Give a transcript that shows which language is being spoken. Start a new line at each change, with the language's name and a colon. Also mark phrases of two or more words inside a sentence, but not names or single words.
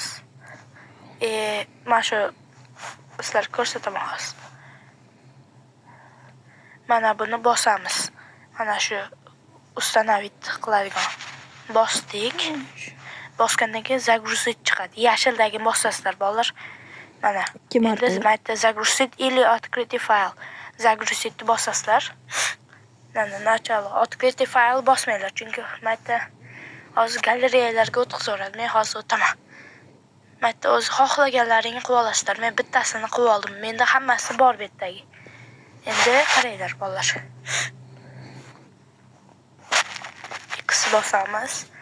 Uzbek: Mana shu sizlarga ko'rsataman hozir. Mana buni bosamiz. Mana shu ustanavit qiladigan. Bosdik. Bosgandan keyin загрузить chiqadi. Yashildagi bosasizlar bolalar. Mana. Endi
Russian: загрузить или открытый файл.
Uzbek: Загрузить bosasizlar.
Russian: Начало открытый файл
Uzbek: bosmanglar, chunki mayda hozir galereyalarga o'tkazib men hozir o'taman. Mayda o'z xohlaganlaringni qilib olasizlar. Men bittasini qilib oldim. Menda hammasi bor bu yerdagi. Endi qaranglar bolalar. X bosamiz.